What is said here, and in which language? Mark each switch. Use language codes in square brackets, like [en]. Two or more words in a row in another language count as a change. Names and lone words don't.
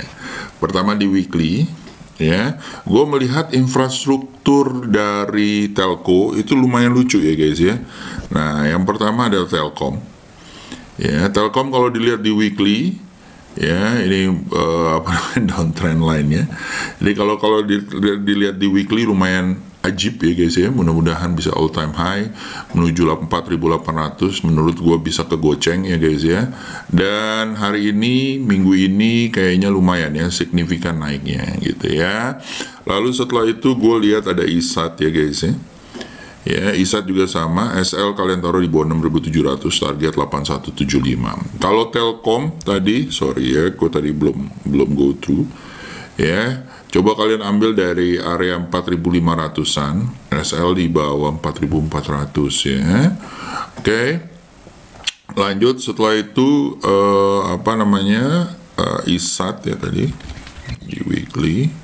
[id] Pertama di weekly ya, gue melihat infrastruktur dari telco itu lumayan lucu ya guys ya. Nah yang pertama adalah Telkom ya. Telkom kalau dilihat di weekly ya, ini downtrend line-nya. Jadi kalau dilihat di weekly lumayan ajib ya guys ya. Mudah-mudahan bisa [en] all time high [id] menuju 4.800. Menurut gue bisa kegoceng ya guys ya. Dan hari ini, minggu ini kayaknya lumayan ya, signifikan naiknya gitu ya. Lalu setelah itu gue lihat ada ISAT ya guys ya. Ya, ISAT juga sama, SL kalian taruh di bawah 6.700, target 8.175. Kalau Telkom tadi, sorry ya, gue tadi belum [en] go through [id] ya. Coba kalian ambil dari area 4.500-an, SL di bawah 4.400 ya. Oke. Lanjut setelah itu ISAT ya tadi di weekly.